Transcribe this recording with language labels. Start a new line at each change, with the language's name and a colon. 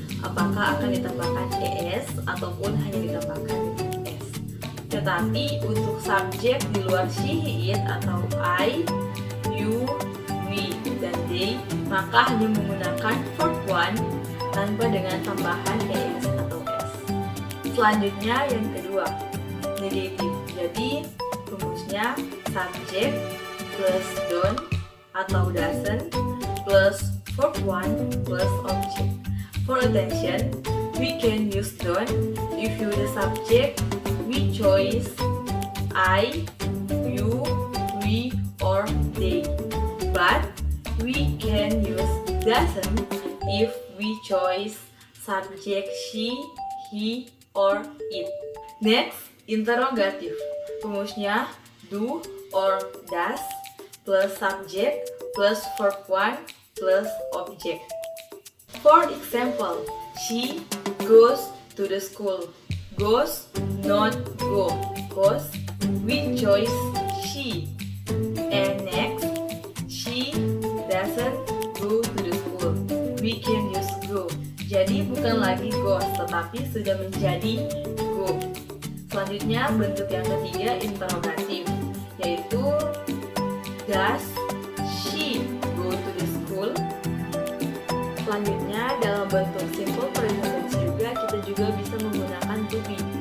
Indonesian: Apakah akan ditambahkan es ataupun hanya ditambahkan s. Tetapi untuk subjek di luar she, he, it atau I, you, we, dan they, maka hanya menggunakan verb 1 tanpa dengan tambahan es atau s. Selanjutnya yang kedua, negatif. Jadi rumusnya subject plus don't atau doesn't plus verb 1 plus object.
English: For attention, we can use don't if you the subject, we choose I, you, we, or they. But we can use doesn't if we choose subject she, he, or it. Next, interrogative.
Indonesian: Rumusnya do or does plus subject plus verb 1 plus object.
English: For example, she goes to the school. Goes, not go. Goes, we choose she. And next, she doesn't go to the school. We can use go.
Indonesian: Jadi bukan lagi goes, tetapi sudah menjadi go. Selanjutnya bentuk yang ketiga interrogatif, yaitu
English: does she go to the school?
Indonesian: Selanjutnya dalam bentuk simple present tense kita juga bisa menggunakan to be.